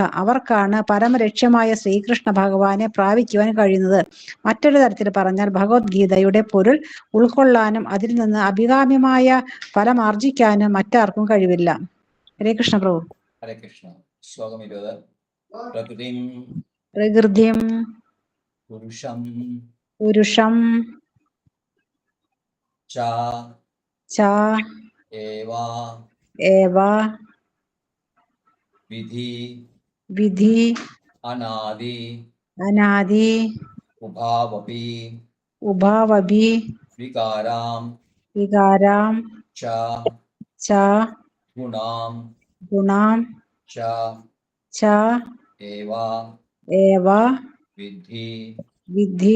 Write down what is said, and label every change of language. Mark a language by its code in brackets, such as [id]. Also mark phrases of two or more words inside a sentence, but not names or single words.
[ml] അവർക്കാണ് പരമലക്ഷ്യമായ ശ്രീകൃഷ്ണ ഭഗവാനെ പ്രാപിക്കുവാൻ കഴിയുന്നത്. മറ്റൊരു തരത്തിൽ പറഞ്ഞാൽ ഭഗവത്ഗീതയുടെ പൊരുൾ ഉൾക്കൊള്ളാനും അതിൽ നിന്ന് അഭികാമ്യമായ ഫലമാർജിക്കാനും മറ്റാർക്കും കഴിവില്ല. ഹരേ കൃഷ്ണ പ്രഭു. ഹരേ കൃഷ്ണ. ശ്ലോകം 20. പ്രകൃതിം [sa] പ്രകൃതിം പുരുഷം പുരുഷം ച ഏവ വിധി അനാദി ഉഭാവപി വികാരാം ച ഗുണാം ച ഏവ വിദ്ധി